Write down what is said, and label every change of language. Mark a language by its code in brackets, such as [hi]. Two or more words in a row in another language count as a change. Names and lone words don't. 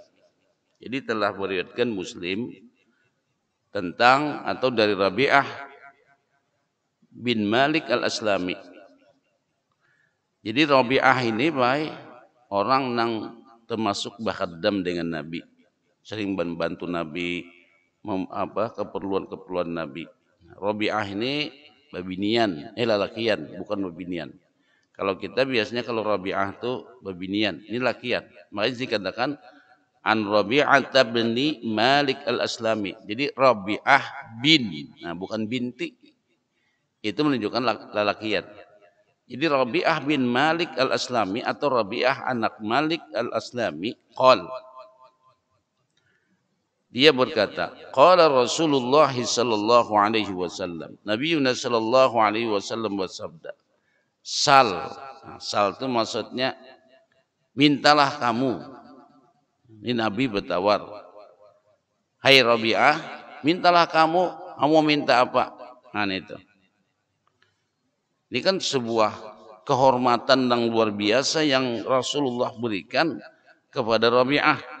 [id] Jadi telah meriwayatkan Muslim tentang atau dari Rabi'ah bin Malik al-Aslami. Jadi Rabi'ah ini baik orang yang termasuk bakhadam dengan Nabi, sering membantu Nabi keperluan-keperluan Nabi. [bjn] Rabi'ah ini babinian, lalakian, bukan babinian. [id] Kalau kita biasanya kalau Rabi'ah itu babinian, ini lakian. Makanya dikatakan an Rabi'ah bin Malik al-Aslami. Jadi Rabi'ah bin, nah bukan binti. Itu menunjukkan lalakian. Jadi Rabi'ah bin Malik al-Aslami atau Rabi'ah anak Malik al-Aslami qol, dia berkata, [ar] qala Rasulullah sallallahu alaihi wasallam, [id] Nabi [ar] sallallahu alaihi wasallam [id] bersabda, Sal. Nah, sal itu maksudnya mintalah kamu. Ini Nabi bertawar. Hai Rabi'ah, mintalah kamu minta apa? Nah itu. Ini kan sebuah kehormatan yang luar biasa yang Rasulullah berikan kepada Rabi'ah.